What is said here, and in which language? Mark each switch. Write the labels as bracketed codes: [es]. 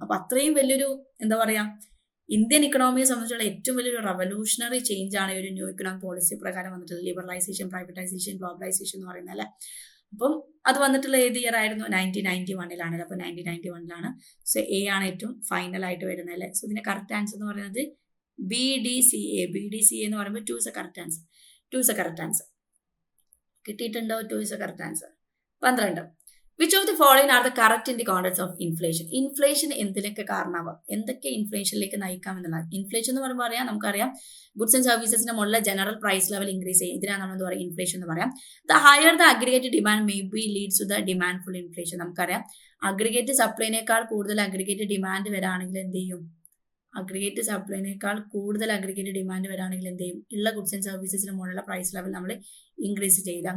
[ml] അപ്പൊ അത്രയും വലിയൊരു എന്താ പറയാ, ഇന്ത്യൻ ഇക്കണോമിയെ സംബന്ധിച്ചുള്ള ഏറ്റവും വലിയൊരു റവല്യൂഷണറി ചേഞ്ച് ആണ് ഈ ഒരു ന്യൂ ഇക്കണോമിക് പോളിസി പ്രകാരം വന്നിട്ടുള്ളത്. ലിബറലൈസേഷൻ, പ്രൈവറ്റൈസേഷൻ, ഗ്ലോബലൈസേഷൻ എന്ന് പറയുന്നത് അല്ലെ. അപ്പം അത് വന്നിട്ടുള്ള ഏത് ഇയർ ആയിരുന്നു? 1991 അപ്പൊ 1991 സോ എ ആണ് ഏറ്റവും ഫൈനൽ ആയിട്ട് വരുന്നത് അല്ലെ. സോ ഇതിന്റെ കറക്റ്റ് ആൻസർ എന്ന് പറയുന്നത് BDCA. [en] BDCA [ml] എന്ന് പറയുമ്പോൾ [en] 2 is a correct answer. 2 is a correct answer. [ml] കിട്ടിയിട്ടുണ്ടോ? [en] 2 is a correct answer. 12. Which of the following are the correct in the context of inflation? [ml] Inflation എന്തിനൊക്കെ കാരണമാവാം, എന്തൊക്കെ ഇൻഫ്ലേഷനിലേക്ക് നയിക്കാം എന്നുള്ളത്. ഇൻഫ്ലേഷൻ എന്ന് പറയുമ്പോൾ അറിയാം, നമുക്കറിയാം ഗുഡ്സ് ആൻഡ് സർവീസസിന്റെ മുകളിൽ ജനറൽ പ്രൈസ് ലെവൽ ഇൻക്രീസ് ചെയ്യും. ഇതിനാണ് നമ്മൾ എന്താ പറയുക, ഇൻഫ്ലേഷൻ എന്ന് പറയാം. [en] The higher the aggregate demand may be leads to the demand full inflation. [ml] നമുക്കറിയാം അഗ്രിഗേറ്റ് സപ്ലൈനേക്കാൾ കൂടുതൽ അഗ്രിഗേറ്റ് ഡിമാൻഡ് വരാണെങ്കിൽ എന്ത് ചെയ്യും, അഗ്രിഗേറ്റ് സപ്ലൈനേക്കാൾ കൂടുതൽ അഗ്രിഗേറ്റ് ഡിമാൻഡ് വരാണെങ്കിൽ എന്ത് ചെയ്യും, ഉള്ള ഗുഡ്സ് ആൻഡ് സർവീസസിന് മുകളിലുള്ള പ്രൈസ് ലെവൽ നമ്മൾ ഇൻക്രീസ് ചെയ്യില്ല.